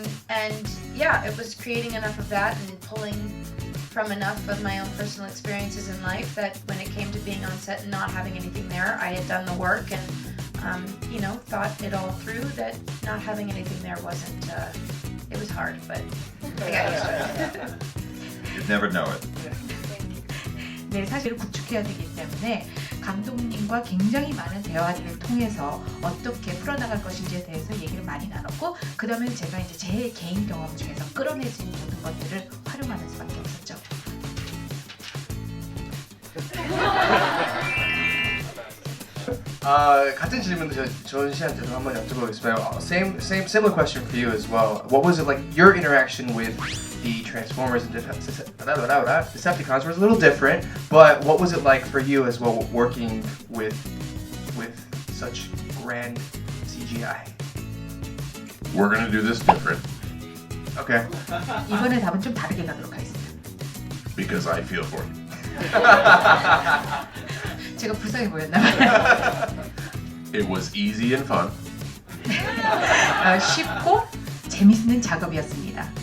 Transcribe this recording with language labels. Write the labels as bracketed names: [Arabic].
[English] And yeah, it was creating enough of that and pulling from enough of my own personal experiences in life that when it came to being on set and not having anything there, I had done the work and thought it all through, that not having anything there wasn't, it was hard, but I got used to it. You'd never know it. [Korean] 네, 사실을 구축해야 되기 때문에 감독님과 굉장히 많은 대화들을 통해서 어떻게 풀어나갈 것인지에 대해서 얘기를 많이 나눴고, 그 다음에 제가 이제 제 개인 경험 중에서 끌어내진 모든 것들을 활용하는 수밖에 없었죠. 같은 질문도 존 씨한테도 한번 여쭤보겠습니다. [English] Similar question for you as well. What was it like? Your interaction with the Transformers and Decepticons was a little different, but what was it like for you as well, working with such grand CGI? We're gonna do this different Okay. [Korean] 이번에 답은 좀 다르게 가도록 하겠습니다. [English] because I feel for you. [Korean] 제가 불쌍해 보였나봐요. [English] It was easy and fun [Korean] 쉽고 재밌는 작업이었습니다.